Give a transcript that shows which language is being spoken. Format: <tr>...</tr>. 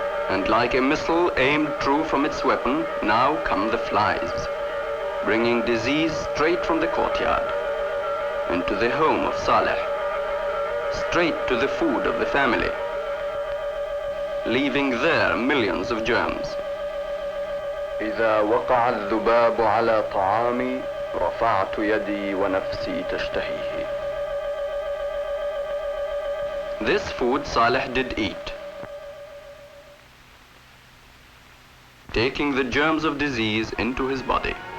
<en>And like a missile aimed true from its weapon, now come the flies, bringing disease straight from the courtyard into the home of Salah, straight to the food of the family, leaving there millions of germs.</en> <ar>إذا وقع الذباب على طعامي رفعت يدي ونفسي تشتهيه.</ar> <en>This food Salah did eat, taking the germs of disease into his body.</en>